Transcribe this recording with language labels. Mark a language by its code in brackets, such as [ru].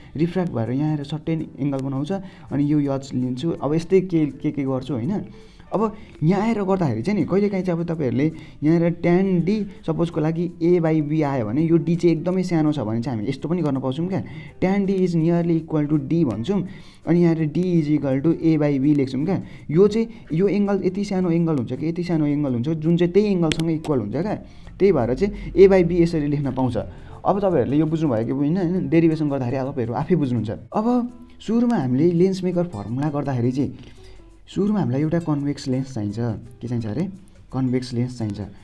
[ne] रिफ्र्याक्ट भएर यहाँ आएर सर्टेन एङ्गल बनाउँछ। अनि यो यच लिन्छु। अब यस्तै के गर्छु होइन। अब यहाँ आएर गर्दाखेरि चाहिँ नि कहिलेकाहीँ चाहिँ अब तपाईँहरूले यहाँ आएर ट्यान डी सपोजको लागि ए बाई बी आयो भने यो डी चाहिँ एकदमै सानो छ भने चाहिँ हामी यस्तो पनि गर्न पाउँछौँ क्या। [en] tan D is nearly equal to D [ne] भन्छौँ। अनि यहाँ आएर [en] D is equal to A by B [ne] लेख्छौँ क्या। यो चाहिँ यो एङ्गल यति सानो एङ्गल हुन्छ कि यति सानो एङ्गल हुन्छ जुन चाहिँ त्यही एङ्गलसँग इक्वल हुन्छ क्या। त्यही भएर चाहिँ ए बाई बी यसरी लेख्न पाउँछ। अब तपाईँहरूले यो बुझ्नुभयो कि होइन, डेरिभेसन गर्दाखेरि अब तपाईँहरू आफै बुझ्नुहुन्छ। अब सुरुमा हामीले लेन्स मेकर फर्मुला गर्दाखेरि चाहिँ सुरुमा हामीलाई एउटा कन्भेक्स लेन्स चाहिन्छ। के चाहिन्छ अरे? कन्भेक्स लेन्स चाहिन्छ।